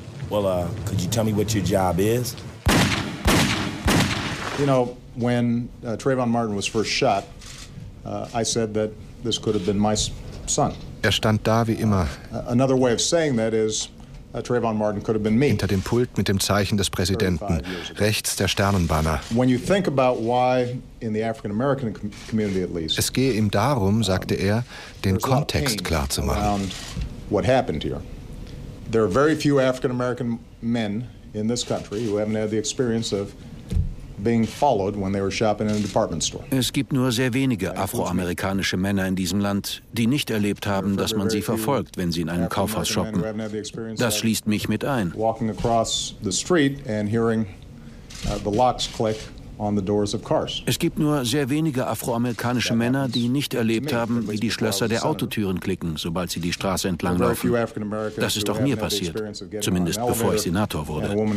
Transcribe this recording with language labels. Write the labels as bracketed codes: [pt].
[en] Well, could you tell me what your job is? You know, when Trayvon Martin was first shot, I said that this could have been my son. [de] Er stand da wie immer. [en] Another way of saying that is, Trayvon Martin could have been me. [de] Hinter dem Pult mit dem Zeichen des Präsidenten, rechts der Sternenbanner. [en] When you think about why in the African American community at least. [de] Es gehe ihm darum, sagte er, den Kontext klar zu machen. [en] What happened here? There are very few African American men in this country who haven't had the experience of being followed when they were shopping in a department store. [de] Es gibt nur sehr wenige afroamerikanische Männer in diesem Land, die nicht erlebt haben, dass man sie verfolgt, wenn sie in einem Kaufhaus shoppen. Das schließt mich mit ein. [en] Walking across the street and hearing the locks click on the doors of cars. [de] Es gibt nur sehr wenige afroamerikanische Männer, die nicht erlebt haben, wie die Schlösser der Autotüren klicken, sobald sie die Straße entlang laufen. Das ist auch mir passiert, zumindest bevor ich Senator wurde.